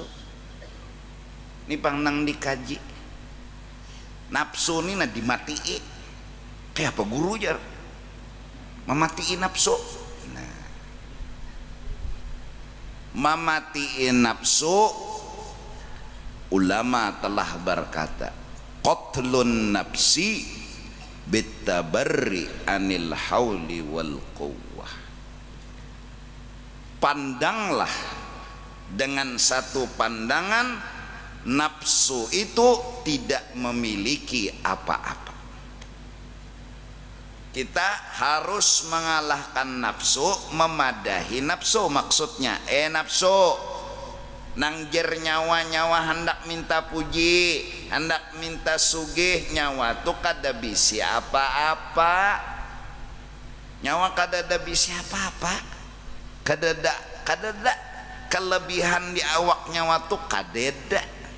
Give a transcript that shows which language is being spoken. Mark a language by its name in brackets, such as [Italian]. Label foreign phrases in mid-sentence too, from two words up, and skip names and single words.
[Banjar] Ini pang nang dikaji nafsu ini nah dimatii. Kayak apa guru jar mematiin nafsu? Nah mematiin nafsu, ulama telah berkata [Arabic] qatlun nafsi bitabarri anil hauli wal quwwah. [Indonesian] Pandanglah dengan satu pandangan nafsu itu tidak memiliki apa-apa. Kita harus mengalahkan nafsu, [Banjar] memadahi nafsu. Maksudnya nafsu nang jer nyawa hendak minta puji, hendak minta sugih, nyawa tuh kada bisi apa-apa. Nyawa kada ada bisi apa-apa, kada ada kelebihan di awak nyawa tuh kadeda.